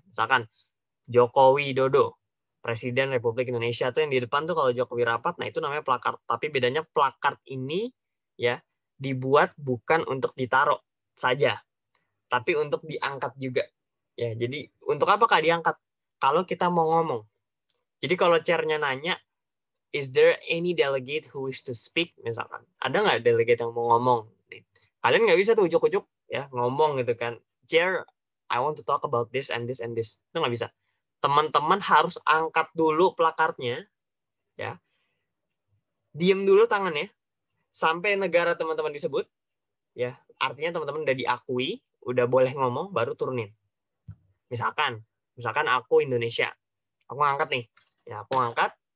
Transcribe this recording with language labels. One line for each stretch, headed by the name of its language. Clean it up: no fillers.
Indonesian: Misalkan Joko Widodo, Presiden Republik Indonesia, tuh yang di depan tuh kalau Jokowi rapat, nah itu namanya plakard. Tapi bedanya plakard ini, ya, dibuat bukan untuk ditaruh saja, tapi untuk diangkat juga. Ya, jadi untuk apakah diangkat? Kalau kita mau ngomong. Jadi kalau chairnya nanya,
English: is there any delegate who wish to speak?
Indonesian: Misalkan, ada nggak delegate yang mau ngomong? Kalian nggak bisa tuh ujuk-ujuk, ya, ngomong gitu kan.
English: Chair, I want to talk about this and this and this.
Indonesian: Itu nggak bisa. Teman-teman harus angkat dulu plakatnya, ya. Diem dulu tangannya sampai negara teman-teman disebut, ya. Artinya teman-teman udah diakui, udah boleh ngomong, baru turunin. Misalkan aku Indonesia, aku ngangkat nih, ya, aku ngangkat.